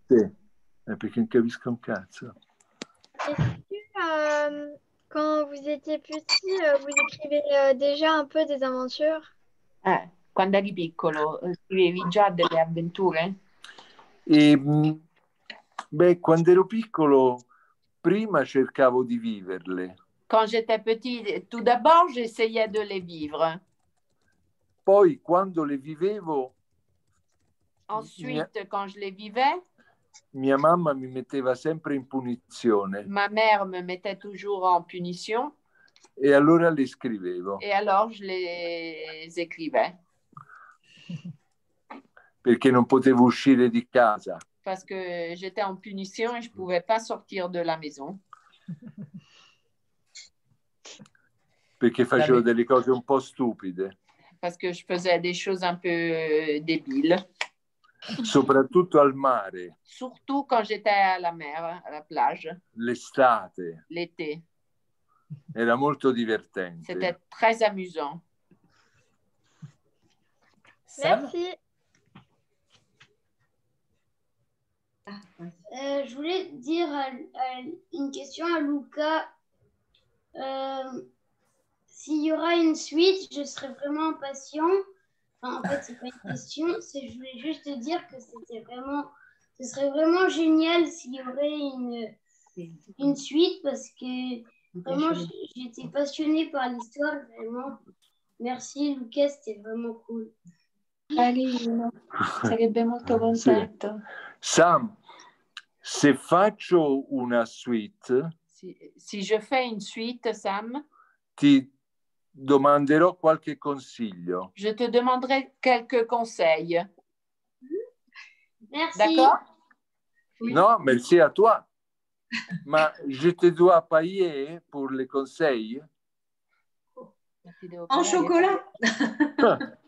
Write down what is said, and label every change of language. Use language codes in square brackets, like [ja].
[it] Sì, perché non capisco un cazzo. [fr] Est-ce que quand vous étiez petit, vous écrivez déjà un peu des aventures? [it] Quando eri piccolo, scrivevi già delle avventure? Beh, quando ero piccolo, prima cercavo di viverle. [fr] Quand j'étais petit, tout d'abord, j'essayais de les vivre. [it] Poi, quando le vivevo, [fr] Ensuite, quand je les vivais, [it] mia mamma mi metteva sempre in punizione. [fr] Ma mère me mettait toujours en punition. [it] E allora le scrivevo. [fr] Et alors, je les écrivais. [it] Perché non potevo uscire di casa. [fr] Parce que j'étais en punition et je ne pouvais pas sortir de la maison. [it] Perché facevo delle cose un po' stupide. [fr] Parce que je faisais des choses un peu débiles. [it] Soprattutto al mare. [fr] Surtout quand j'étais à la mer, à la plage. [it] L'estate. [fr] L'été. [it] Era molto divertente. [fr] C'était très amusant. Merci. Je voulais dire une question à Luca. S'il y aura une suite, je serai vraiment impatient. Enfin, en fait, c'est pas une question, je voulais juste te dire que ce serait vraiment génial s'il y aurait une suite parce que vraiment, j'étais passionnée par l'histoire, vraiment. Merci Luca, c'était vraiment cool. [it] Carino, sarebbe molto contento. Sam, se faccio una suite, [fr] si je fais une suite, Sam, [it] ti domanderò qualche consiglio. [fr] Je te demanderai quelques conseils. Merci. D'accord? Oui. Non, merci à toi. Ma je te dois payer pour les conseils? En chocolat.